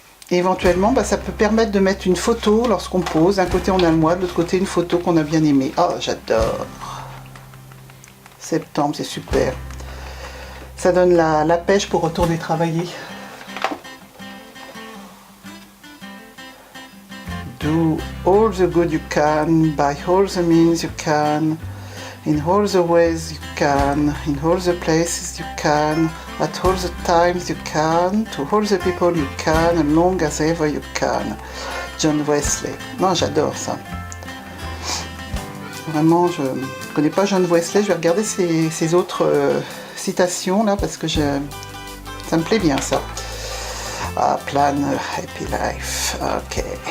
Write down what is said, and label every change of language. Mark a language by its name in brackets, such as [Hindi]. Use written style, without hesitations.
[French] Et éventuellement ça peut permettre de mettre une photo lorsqu'on pose. D'un côté on a le mois, de l'autre côté une photo qu'on a bien aimée. Oh j'adore. Septembre c'est super. Ça donne la pêche pour retourner travailler. [English] Do all the good you can, by all the means you can, in all the ways you can, in all the places you can, at all the times you can, to all the people you can, as long as ever you can. [French] John Wesley. Non, j'adore ça. Vraiment, je ne connais pas John Wesley, je vais regarder ses autres... citations là parce que ça me plaît bien ça. [English] Plan a happy life. Ok.